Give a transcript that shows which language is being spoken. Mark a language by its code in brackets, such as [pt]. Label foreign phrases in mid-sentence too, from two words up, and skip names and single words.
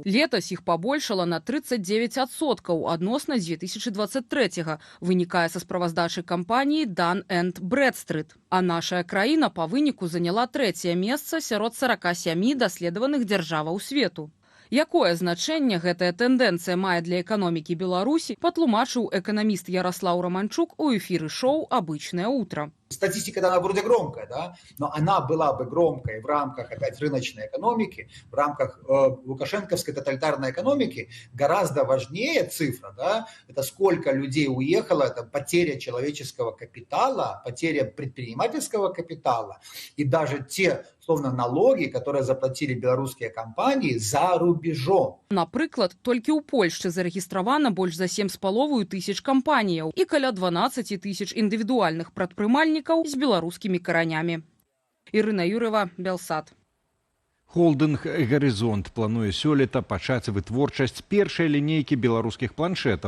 [be] Летась іх пабольшала на 39% адносна 2023-го, вынікае са справаздачы кампаніі Dun & Bradstreet. А наша краіна па выніку заняла 3-е месца сярод 47 даследаваных дзяржаваў свету. Якое значэнне гэтая тэндэнцыя мае для эканомікі Беларусі, патлумачыў эканаміст Ярослаў Романчук у эфіры шоу «Обычное утро». [ru] Статистика, она вроде громкая, да, но она была бы громкой в рамках опять рыночной экономики, в рамках лукашенковской тоталитарной экономики. Гораздо важнее цифра, да, это сколько людей уехало, это потеря человеческого капитала, потеря предпринимательского капитала и даже те, словно, налоги, которые заплатили белорусские компании за рубежом. [be] Напрыклад, толькі ў Польшчы зарэгістравана больш за 7,5 тысяч кампаніяў і каля 12 тысяч індывідуальных прадпрымальнікаў з беларускімі каранямі. Ірына Юрова, Белсат. Холдинг «Горизонт» плануе сёлета пачаць вытворчасць першай лінейкі беларускіх планшетаў.